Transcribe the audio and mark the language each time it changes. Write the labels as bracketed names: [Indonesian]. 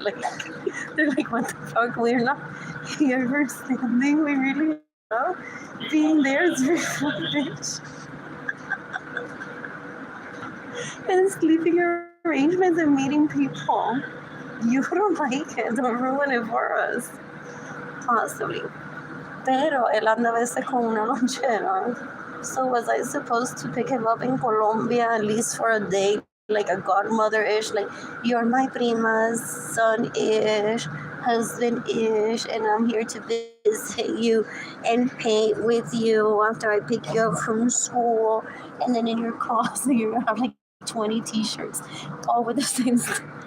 [English] Like, they're like, what the fuck? We're not here for standing. We really love being there. It's very fun, bitch. And sleeping arrangements and meeting people. You don't like it. Don't ruin it for us. Possibly. [Spanish] Pero él anda a veces con una lonchera. [English] So was I supposed to pick him up in Colombia at least for a day, like a godmother-ish, like you're my prima's son-ish, husband-ish, and I'm here to visit you and paint with you after I pick you up from school, and then in your closet you're gonna have like 20 t-shirts, all with the same stuff.